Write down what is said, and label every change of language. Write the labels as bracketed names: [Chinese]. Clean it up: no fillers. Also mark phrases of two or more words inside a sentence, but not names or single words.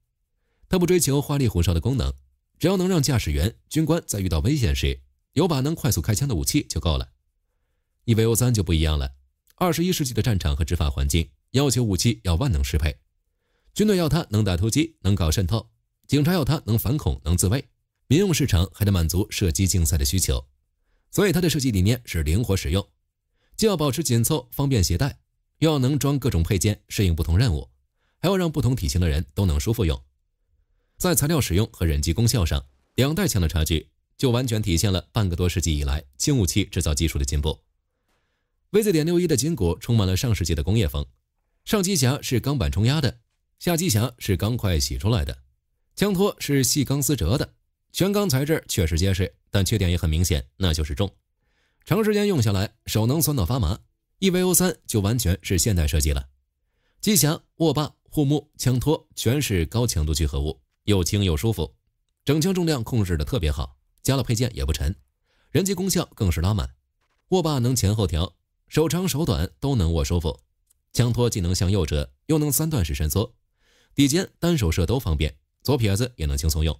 [Chinese] 它不追求花里胡哨的功能，只要能讓駕駛員、軍官在遇到危險時有把能快速開槍的武器就夠了。EVO3 就不一樣了，21世紀的戰場和執法環境要求武器要萬能適配，軍隊要它能打突擊，能搞滲透，警察要它能反恐，能自衛，民用市場還得滿足射擊競賽的需求。所以它的設計理念是靈活實用，既要保持緊湊方便攜帶，又要能裝各種配件適應不同任務，還要讓不同體型的人都能舒服用。在材料使用和忍击功效上，2代槍的差距就完全体現了半個多世紀以來轻武器制造技術的進步。VZ.61 的筋骨充滿了上世紀的工業風，上机匣是鋼板冲壓的，下機匣是鋼塊洗出來的，槍托是細鋼絲折的，全鋼材質確實結實，但缺點也很明顯，那就是重，長時間用下來手能酸到發麻。EVO3 就完全是現代設計了，機匣、握把、護木、槍托全是高強度聚合物，又輕又舒服，整槍重量控制的特別好，加了配件也不沉，人機功效更是拉滿，握把能前後調，手長手短都能握舒服，枪托既能向右折，又能3段式伸缩，底肩单手射都方便，左撇子也能轻松用。